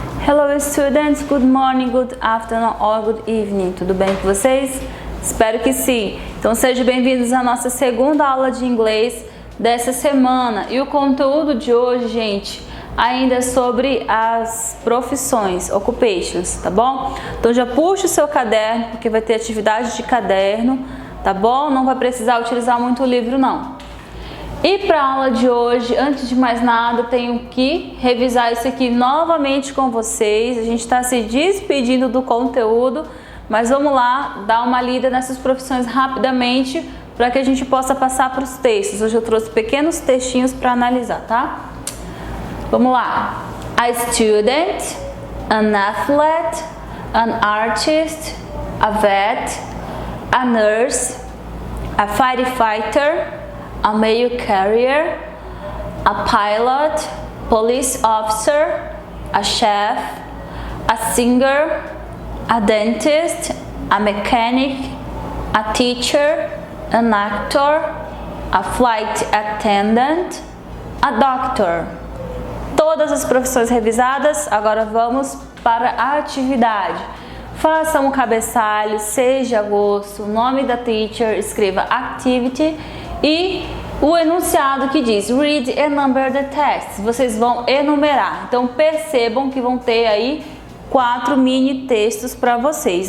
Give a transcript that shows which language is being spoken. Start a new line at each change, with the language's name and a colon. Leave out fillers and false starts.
English: Hello students, good morning, good afternoon or good evening.
Portuguese: Tudo bem com vocês? Espero que sim. Então sejam bem-vindos à nossa segunda aula de inglês dessa semana. E o conteúdo de hoje, gente, ainda é sobre as profissões, occupations, tá bom? Então já puxa o seu caderno, porque vai ter atividade de caderno, tá bom? Não vai precisar utilizar muito o livro, não. E para a aula de hoje, antes de mais nada, tenho que revisar isso aqui novamente com vocês. A gente está se despedindo do conteúdo, mas vamos lá dar uma lida nessas profissões rapidamente para que a gente possa passar para os textos. Hoje eu trouxe pequenos textinhos para analisar, tá? Vamos lá.
English: A student, an athlete, an artist, a vet, a nurse, a firefighter, a mail carrier, a pilot, police officer, a chef, a singer, a dentist, a mechanic, a teacher, an actor, a flight attendant, a doctor.
Portuguese: Todas as profissões revisadas, agora vamos para a atividade. Faça um cabeçalho, seja agosto, o nome da teacher, escreva activity e o enunciado que diz
English: read and number the text.
Portuguese: Vocês vão enumerar. Então percebam que vão ter aí 4 mini textos para vocês.